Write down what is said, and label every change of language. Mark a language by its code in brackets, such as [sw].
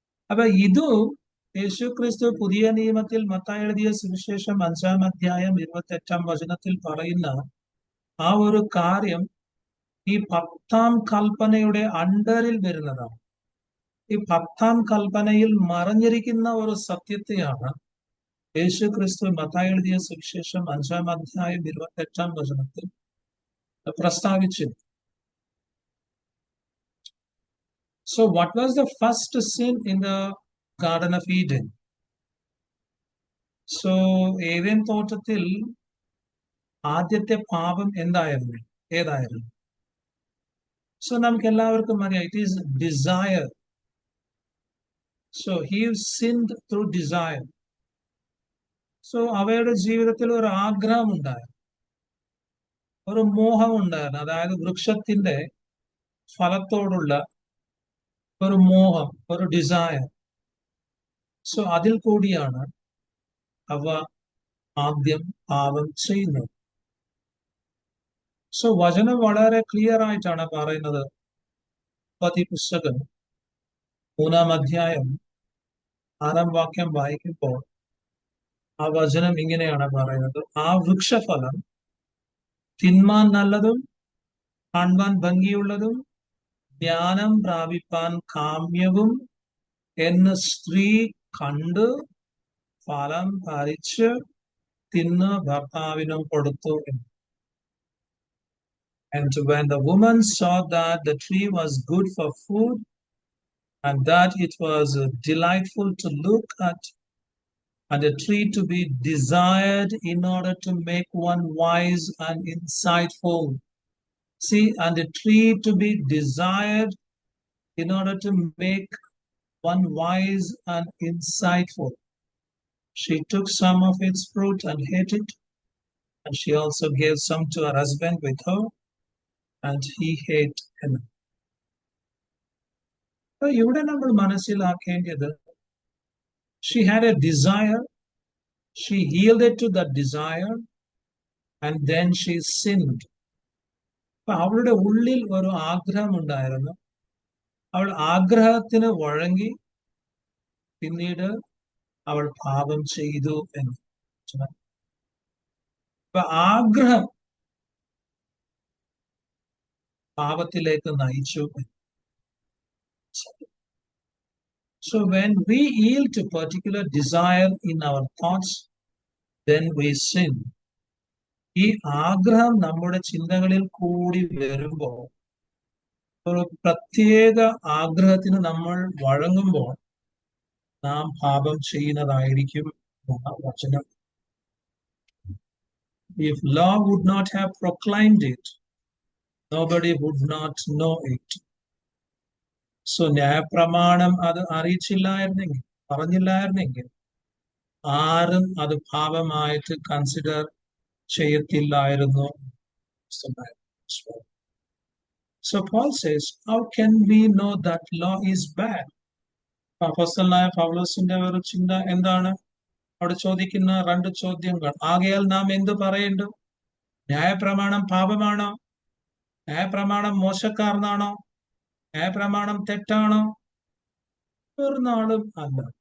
[ml] അപ്പൊ ഇതു യേശു ക്രിസ്തു പുതിയ നിയമത്തിൽ മത്തായി എഴുതിയ സുവിശേഷം 5-ാം അധ്യായം 28-ാം വചനത്തിൽ പറയുന്ന ആ ഒരു കാര്യം ഈ 10ാം കൽപ്പനയുടെ അണ്ടറിൽ വരുന്നതാണ്. ഈ 10ാം കൽപ്പനയിൽ മറഞ്ഞിരിക്കുന്ന ഒരു സത്യത്തെയാണ് യേശു ക്രിസ്തു മത്തായി എഴുതിയ സുവിശേഷം 5-ാം അധ്യായം 28-ാം വചനത്തിൽ പ്രസ്താവിച്ചത്. [en] So what was the first sin in the Garden of Eden? [ml] So Eden തോട്ടത്തിൽ ആദ്യത്തെ പാപം ഏതായിരുന്നു? സോ നമുക്ക് എല്ലാവർക്കും അറിയാം, [en] It is desire. So he sinned through desire. [ml] So അവയുടെ ജീവിതത്തിൽ ഒരു ആഗ്രഹം ഉണ്ടായിരുന്നു, ഒരു മോഹം ഉണ്ടായിരുന്നു. അതായത് വൃക്ഷത്തിന്റെ ഫലത്തോടുള്ള ഒരു മോഹം, ഒരു ഡിസയർ. സോ അതിൽ കൂടിയാണ് അവ ആദ്യം പാപം ചെയ്യുന്നത്. സോ വചനം വളരെ ക്ലിയർ ആയിട്ടാണ് പറയുന്നത്. ഉൽപ്പത്തി പുസ്തകം 3-ാം അധ്യായം 6-ാം വാക്യം വായിക്കുമ്പോൾ ആ വചനം ഇങ്ങനെയാണ് പറയുന്നത്, ആ വൃക്ഷഫലം തിന്മാൻ നല്ലതും കാണുവാൻ ഭംഗിയുള്ളതും ജ്ഞാനം പ്രാപിപ്പാൻ കാമ്യവും എന്ന് സ്ത്രീ കണ്ട് ഫലം പറിച്ച് തിന്ന് ഭർത്താവിനും കൊടുത്തു. [en] And when the woman saw that the tree was good for food and that it was delightful to look at, and a tree to be desired in order to make one wise and insightful. See, and a tree to be desired in order to make one wise and insightful. She took some of its fruit and ate it, and she also gave some to her husband with her, and he ate enough. [ml] അപ്പോൾ ഇവിടെ നമ്മൾ മനസ്സിലാക്കേണ്ടത്, [en] she had a desire, she yielded to that desire, and then she sinned. [ml] അപ്പൊ അവളുടെ ഉള്ളിൽ ഒരു ആഗ്രഹം ഉണ്ടായിരുന്നു, അവൾ ആഗ്രഹത്തിന് വഴങ്ങി പിന്നീട് അവൾ പാപം ചെയ്തു എന്ന്. അപ്പൊ ആഗ്രഹം പാപത്തിലേക്ക് നയിച്ചു. [en] So when we yield to particular desire in our thoughts, then we sin. [ml] ഈ ആഗ്രഹം നമ്മുടെ ചിന്തകളിൽ കൂടി വരുമ്പോൾ, ഒരു പ്രത്യേക ആഗ്രഹത്തിന് നമ്മൾ വഴങ്ങുമ്പോൾ നാം പാപം ചെയ്യുന്നതായിരിക്കും വചനം. [en] If law would not have proclaimed it, nobody would not know it. [ml] So ന്യായപ്രമാണം അത് അറിയിച്ചില്ലായിരുന്നെങ്കിൽ, പറഞ്ഞില്ലായിരുന്നെങ്കിൽ ആരും അത് പാപമായിട്ട് consider ചെയ്യത്തില്ലായിരുന്നു. [en] So Paul says, how can we know that law is bad? [ml] അപ്പോസ്തലനായ പൗലോസിന്റെ ഒരു ചിന്ത എന്താണ്? അവിടെ ചോദിക്കുന്ന രണ്ട് ചോദ്യങ്ങൾ. ആകയാൽ നാം എന്ത് പറയേണ്ടു? ന്യായപ്രമാണം പാപമാണോ? ന്യായപ്രമാണം മോശക്കാരനാണോ? ന്യായപ്രമാണം തെറ്റാണോ? ഒരു നാളും അല്ല.